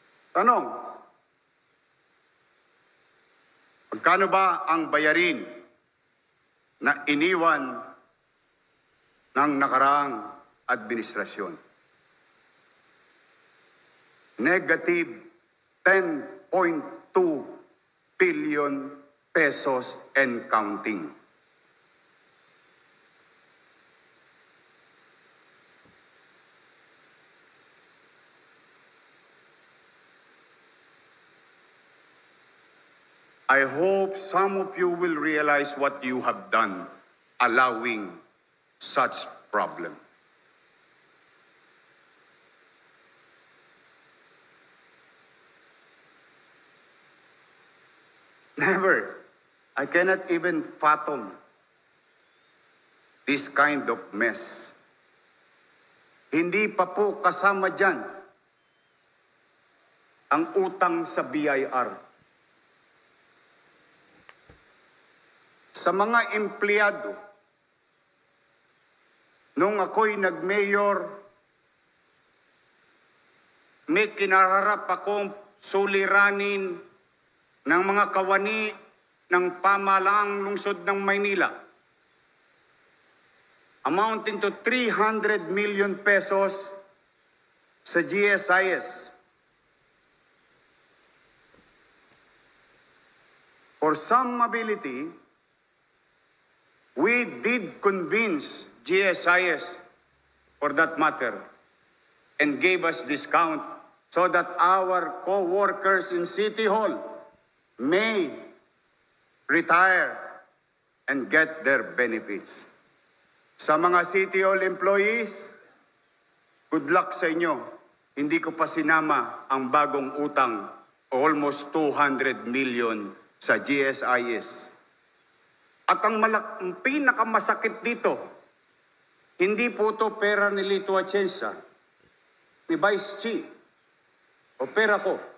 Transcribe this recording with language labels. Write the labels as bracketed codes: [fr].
[tl] Tanong, magkano ba ang bayarin na iniwan ng nakaraang administrasyon? [en] Negative 10.2 billion pesos and counting. I hope some of you will realize what you have done, allowing such problem. Never. I cannot even fathom this kind of mess. [tl] Hindi pa po kasama dyan ang utang sa BIR. Sa mga empleyado, nung ako'y nag-mayor, may kinararap akong suliranin ng mga kawani ng pamahalaang lungsod ng Maynila, [en] amounting to 300 million pesos [tl] sa GSIS. [en] For some ability, we did convince GSIS, for that matter, and gave us discount so that our co-workers in City Hall may retire and get their benefits. [tl] Sa mga City Hall employees, good luck sa inyo. Hindi ko pa sinama ang bagong utang, almost 200 million sa GSIS. At ang pinakamasakit dito, hindi po ito pera ni Lito Atienza, ni Vice Chi, o pera ko.